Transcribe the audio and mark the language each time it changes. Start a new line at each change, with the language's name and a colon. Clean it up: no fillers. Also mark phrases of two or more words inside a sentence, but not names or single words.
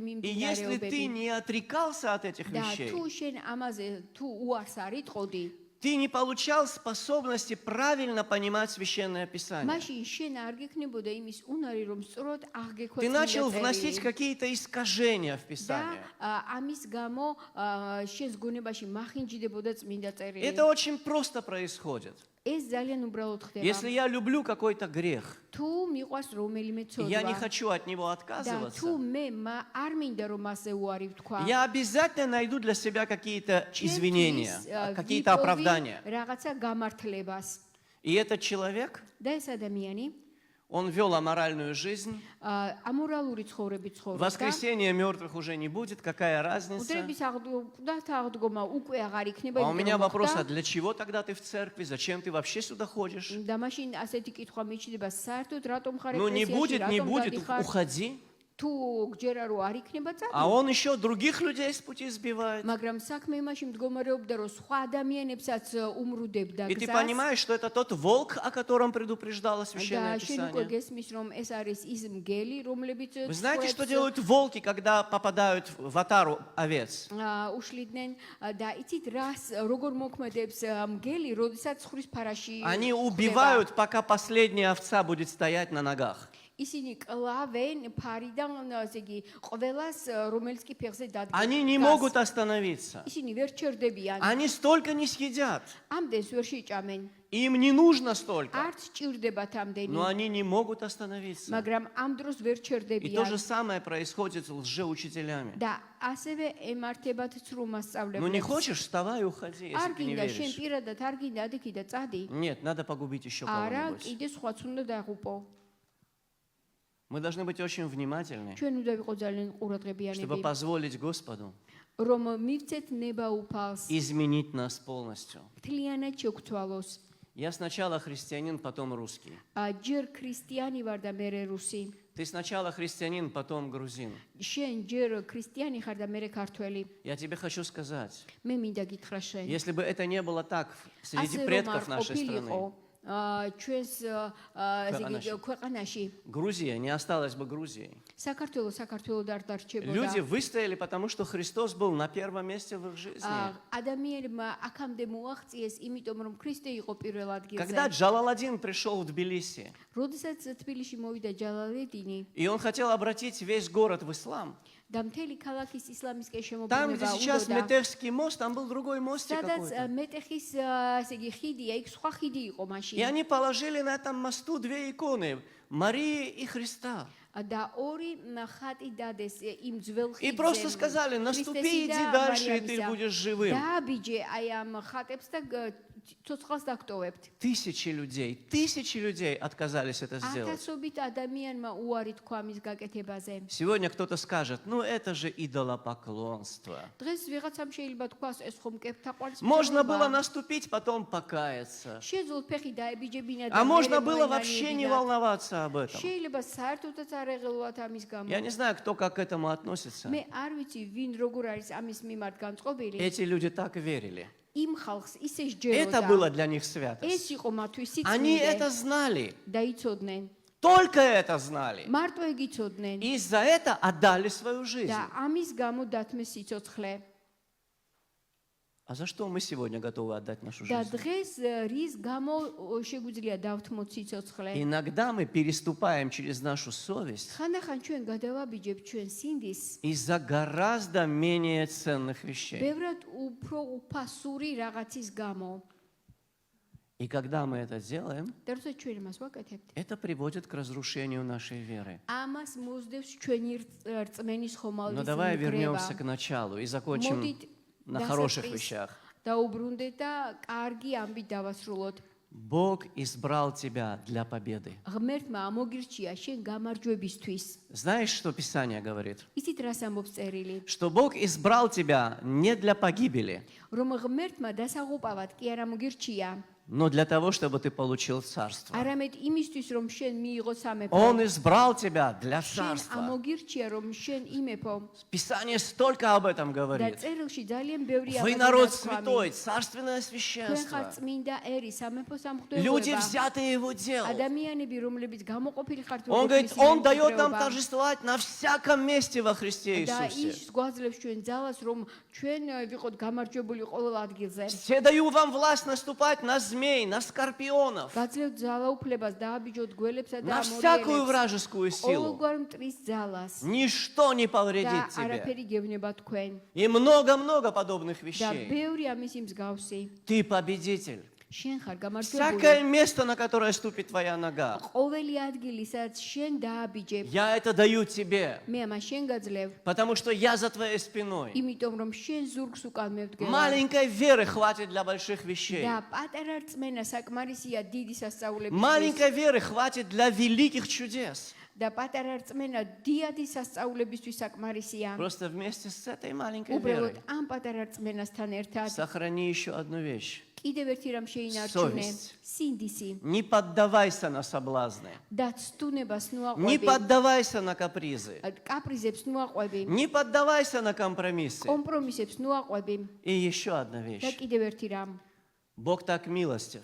Russian: И если ты
Georgian: მიმდინარეობები.
Russian: не отрекался от этих
Georgian: და
Russian: вещей,
Georgian: თუ შენ ამაზე თუ უარს არ იტყოდი,
Russian: ты не получал способности правильно понимать Священное Писание.
Georgian: მაშინ შენ არ გექნებოდა имის უნარი, რომ სწორად აღგექვა
Russian: Ты начал
Georgian: წმინდა
Russian: вносить
Georgian: წერილი.
Russian: какие-то искажения в
Georgian: და
Russian: Писание.
Georgian: ამის გამო შენს გონებაში მახინჯდებოდა წმინდა წერილი.
Russian: Это очень просто происходит.
Georgian: ეს ძალიან უბრალოდ ხდება.
Russian: Если я люблю какой-то грех,
Georgian: თუ მიყვარს რომელიმე
Russian: и я не
Georgian: ცოდვა
Russian: хочу от него
Georgian: და
Russian: отказываться,
Georgian: თუ მე არ მინდა რომ ასე უარი ვთქვა,
Russian: я обязательно найду для себя какие-то извинения,
Georgian: ჩემთვის,
Russian: какие-то
Georgian: ვიპოვი
Russian: оправдания.
Georgian: რაღაცა გამართლებას.
Russian: И этот человек,
Georgian: და ეს ადამიანი
Russian: он вел аморальную жизнь.
Georgian: ამორალური ცხოვრებით ცხოვრობდა.
Russian: Воскресения мертвых уже не будет, какая разница?
Georgian: მკვდრების აღდგომა უკვე აღარ იქნება.
Russian: А у
Georgian: იმიტომ
Russian: меня
Georgian: რომ
Russian: вопрос,
Georgian: მოხდა.
Russian: а для чего тогда ты в церкви? Зачем ты вообще сюда ходишь?
Georgian: და მაშინ ასეთი კითხვა მიჩნდება, საერთოდ рატომ ხარ
Russian: Ну не будет,
Georgian: ეკლესიაში,
Russian: не
Georgian: რატომ
Russian: будет,
Georgian: გადიხარ?
Russian: уходи.
Georgian: თუ გჯერა რომ არ იქნება წადი.
Russian: А он еще других людей с пути сбивает.
Georgian: მაგრამ საქმე იმაში მდგომარეობდა, რომ სხვა ადამიანებსაც უმრუდებდა
Russian: И ты
Georgian: გზას.
Russian: понимаешь, что это тот волк, о котором предупреждало Священное
Georgian: და შენ უკვე
Russian: Писание.
Georgian: გესმის, რომ ეს არის ის მგელი, რომლებიც
Russian: Вы знаете, что
Georgian: ცხოველებს,
Russian: делают волки, когда попадают в отару овец?
Georgian: უშლიდნენ და იცით რას როგორ მოქმედებს მგელი, როდესაც ცხრის ფარაში
Russian: Они
Georgian: ხვდება.
Russian: убивают, пока последняя овца будет стоять на ногах.
Georgian: ისინი კლავენ ფარიდან, ასე იგი, ყველას, რომელიც კი ფეხზე დადგას.
Russian: Они не могут остановиться.
Georgian: ისინი ვერ ჩერდებიან.
Russian: Они столько не съедят.
Georgian: ამდენს ვერ შეჭამენ.
Russian: Им не нужно столько.
Georgian: არც ჭირდებათ ამდენი.
Russian: Но они не могут остановиться.
Georgian: მაგრამ ამ დროს ვერ
Russian: И то
Georgian: ჩერდებიან.
Russian: же самое происходит с лжеучителями.
Georgian: და ასევე ემართებათ цру
Russian: Ну не
Georgian: მასწავლებლებს.
Russian: хочешь, вставай и уходи, если
Georgian: არ
Russian: ты не
Georgian: გინდა შენ
Russian: веришь.
Georgian: პირადად არ გინდა ადიქი და წადი.
Russian: Нет, надо погубить еще
Georgian: არა,
Russian: кого-нибудь.
Georgian: კიდე სხვაც უნდა დაღუპო.
Russian: Мы должны быть очень внимательны,
Georgian: ჩვენ უნდა ვიყო ძალიან
Russian: чтобы
Georgian: ყურადღებიანები,
Russian: позволить Господу
Georgian: რომ მივცეთ ნება უფალს,
Russian: изменить нас полностью.
Georgian: მთლიანად შეგცვალოს.
Russian: Я сначала христианин, потом русский.
Georgian: ჯერ ქრისტიანი ვარ და მე რუსი.
Russian: Ты сначала христианин, потом грузин.
Georgian: შენ ჯერ ქრისტიანი ხარ და მე ქართველი.
Russian: Я тебе хочу сказать,
Georgian: მე მინდა გითხრა შენ.
Russian: если бы это не было так среди
Georgian: ასე რომ არ
Russian: предков нашей страны,
Georgian: ყოფილიყო ჩვენს ესე იგი ქვეყანაში
Russian: Грузия не осталась бы Грузией.
Georgian: საქართველოს არ დარჩებოდა.
Russian: Люди выстояли, потому что Христос был на первом месте в их жизни.
Georgian: ადამიანებმა აქამდე მოაღწიეს, იმიტომ რომ ქრისტე იყო პირველ ადგილზე.
Russian: Когда Джалаладдин пришел в Тбилиси,
Georgian: როდესაც თბილისში მოვიდა ჯალალედინი
Russian: и он хотел обратить весь город в ислам,
Georgian: და მთელი ქალაქის ისლამისკენ
Russian: там, где
Georgian: შემოგვინება
Russian: сейчас
Georgian: უნდა
Russian: Метехский мост, там был другой мостик
Georgian: სადაც
Russian: какой-то.
Georgian: მეტეხის ესე იგი ხიდია, იქ სხვა ხიდი იყო მაშინ.
Russian: И они положили на этом мосту две иконы, Марии и Христа.
Georgian: და ორი ხატი დადეს იმ ძველ ხიდზე.
Russian: И просто сказали, наступи, иди дальше, и ты будешь живым.
Georgian: და ბიჯე აი ამ ხატებს და ცოცხალს დაგტოვებთ.
Russian: Тысячи людей отказались это сделать.
Georgian: ათასობით ადამიანმა უარი თქვა მის გაკეთებაზე.
Russian: Сегодня кто-то скажет, ну это же идолопоклонство.
Georgian: დღეს ვიღაცამ შეიძლება თქვას ეს ხომ კეფთაყვანის
Russian: Можно было наступить, потом покаяться.
Georgian: შეძლო ფეხი დაებიჯებინა და
Russian: А можно было вообще не волноваться об этом.
Georgian: შეიძლება საერთოდაც არ ეღელვათ ამის გამო.
Russian: Я не знаю, кто как к этому относится.
Georgian: მე არ ვიცი ვინ როგორ არის ამის მიმართ განწყობილი.
Russian: Эти люди так верили.
Georgian: იმ ხალხს ისე
Russian: Это
Georgian: სჯეროდა.
Russian: было для них
Georgian: ეს
Russian: святость.
Georgian: იყო მათთვის
Russian: Они
Georgian: სიწმინდე
Russian: это знали.
Georgian: და იცოდნენ.
Russian: Только это знали.
Georgian: მარტო ეგ იცოდნენ
Russian: И за это отдали свою жизнь.
Georgian: და ამის გამო დათმეს სიცოცხლე.
Russian: А за что мы сегодня готовы отдать нашу
Georgian: და
Russian: жизнь?
Georgian: დღეს რის გამო შეგვიძლია დავთმოთ სიცოცხლე?
Russian: Иногда мы переступаем через нашу совесть
Georgian: ხანდახან ჩვენ გადავაბიჯებთ ჩვენ სინდის
Russian: из-за гораздо менее ценных вещей.
Georgian: ბევრად უფრო უფასური რაღაცის გამო.
Russian: И когда мы это делаем,
Georgian: და როცა ჩვენ მას ვაკეთებთ,
Russian: это приводит к разрушению нашей веры.
Georgian: ამას მოსდევს ჩვენი რწმენის
Russian: Но
Georgian: ხომალდის
Russian: давай
Georgian: ნგრევა.
Russian: вернемся к началу и закончим
Georgian: მოდით
Russian: на хороших вещах.
Georgian: დაუბრუნდეთ და კარგი ამბით დავასრულოთ.
Russian: Бог избрал тебя для победы.
Georgian: ღმერთმა ამოგირჩია შენ გამარჯვებისთვის.
Russian: Знаешь, что Писание говорит?
Georgian: ისიც რას ამბობს წერილი?
Russian: Что Бог избрал тебя не для погибели,
Georgian: რომ ღმერთმა დასაღუპავად კი არ ამოგირჩია,
Russian: но для того, чтобы ты получил царство.
Georgian: არამედ იმისთვის რომ შენ მიიღო სამეფო.
Russian: Он избрал тебя для
Georgian: შენ
Russian: царства.
Georgian: ამოგირჩია რომ შენ იმეფო.
Russian: Писание столько об этом
Georgian: და
Russian: говорит.
Georgian: წერილში ძალიან ბევრი
Russian: Вы
Georgian: ამაზე
Russian: народ
Georgian: ნათქვამი.
Russian: святой, царственное
Georgian: ჩვენ ხართ
Russian: священство.
Georgian: წმინდა ერი, სამეფო
Russian: Люди,
Georgian: სამღვდელოება.
Russian: взятые его делом.
Georgian: ადამიანები, რომლებიც გამოყოფილი ხართ
Russian: Он говорит, Он дает нам
Georgian: მემკვიდრეობა.
Russian: торжествовать на всяком месте во Христе
Georgian: და
Russian: Иисусе.
Georgian: ის გვაძლევს ჩვენ ძალას, რომ ჩვენ ვიყოთ გამარჯვებული ყოველ ადგილზე.
Russian: Все даю вам власть наступать на змей, на скорпионов,
Georgian: გაძლევთ ძალაუფლებას, დააბიჯოთ გველებსა და
Russian: на всякую
Georgian: ამორიელებს.
Russian: вражескую силу.
Georgian: ყოველგვარ მტრის ძალას.
Russian: Ничто не
Georgian: და
Russian: повредит тебе.
Georgian: არაფერი გევნება თქვენ.
Russian: И много-много подобных
Georgian: და
Russian: вещей.
Georgian: ბევრი ამისი მსგავსი.
Russian: Ты победитель.
Georgian: შენ ხარ გამარჯვებული.
Russian: Всякое место, на которое ступит твоя нога,
Georgian: ყოველი ადგილი, სადაც შენ დააბიჯებ,
Russian: я это даю тебе,
Georgian: მე ამას შენ გაძლევ.
Russian: потому что я за твоей спиной.
Georgian: იმიტომ რომ შენ ზურგს უკან მევდგება.
Russian: Маленькой веры хватит для больших вещей.
Georgian: და პატარა რწმენა საკმარისია დიდი სასწაულებისთვის.
Russian: Маленькой веры хватит для великих чудес.
Georgian: და პატარა რწმენა დიადი სასწაულებისთვის საკმარისია.
Russian: Просто вместе с этой маленькой
Georgian: უბრალოდ
Russian: верой
Georgian: ამ პატარა რწმენასთან ერთად
Russian: сохрани еще одну вещь.
Georgian: კიდევ ერთი რამ შეინარჩუნე,
Russian: Совесть.
Georgian: სინდისი
Russian: Не поддавайся на соблазны.
Georgian: და ცდუნებას
Russian: Не
Georgian: ნუაყვები,
Russian: поддавайся на капризы.
Georgian: კაპრიზებს ნუაყვები,
Russian: Не поддавайся на компромиссы.
Georgian: კომპრომისებს ნუაყვები
Russian: И еще одна
Georgian: და
Russian: вещь.
Georgian: კიდევ ერთი რამ.
Russian: Бог так милостив,